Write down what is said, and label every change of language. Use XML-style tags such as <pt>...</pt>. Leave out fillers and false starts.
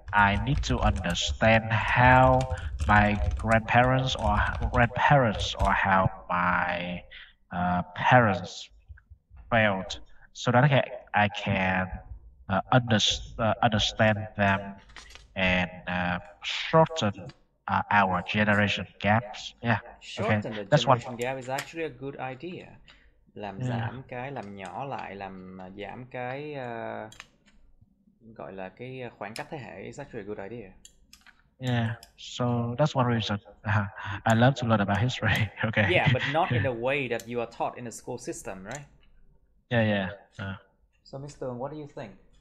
<en>I need to understand how my grandparents or how my parents felt, so that I can understand them and shorten our generation gaps. Yeah. Okay. Shorten the That's one. generation gap is actually a good idea.</en> <vi>Làm giảm cái, làm nhỏ lại, làm giảm cái gọi là cái khoảng cách thế hệ</vi> <en>is actually a good idea. Yeah, so that's one reason I love to learn about history. Okay. Yeah, but not in the way that you are taught in the school system, right? Yeah. So, Mr. Tường, what do you think?</en>